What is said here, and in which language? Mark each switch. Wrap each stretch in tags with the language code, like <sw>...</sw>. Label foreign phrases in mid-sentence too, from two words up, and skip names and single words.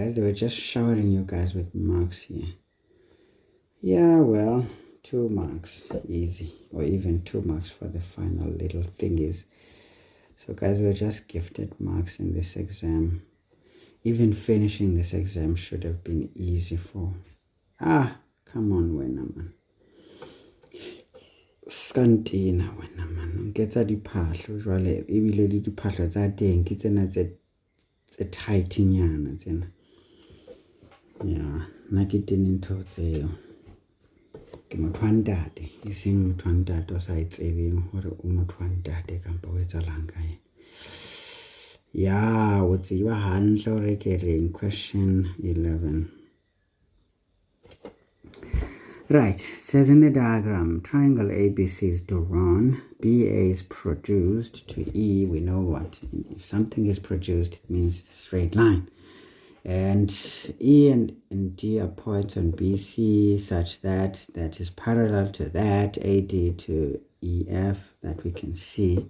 <en>They were just showering you guys with marks here. Yeah, well, 2 marks, easy, or even 2 marks for the final little thingies. So guys, we're just gifted marks in this exam. Even finishing this exam should have been easy for... come on,</en> <st>wena man. Skantina, wena man. Nketsa diphahlo, jwale, ebile di diphahlo tsa teng, ke tsena tse tight-nyana tsena. Yeah, nna ke tene ntho tseo. Ke motho wa ntate, e seng motho wa ntate o sa itsebeng hore o motho wa ntate kampo o etsalang ka ena. Yeah, o tseba hantle hore ke reng.</st> <en>Question 11. Right, it says in the diagram, triangle ABC is drawn, BA is produced to E. We know what, if something is produced, it means it's a straight line. And E and D are points on BC such that that is parallel to that, AD to EF, that we can see.</en>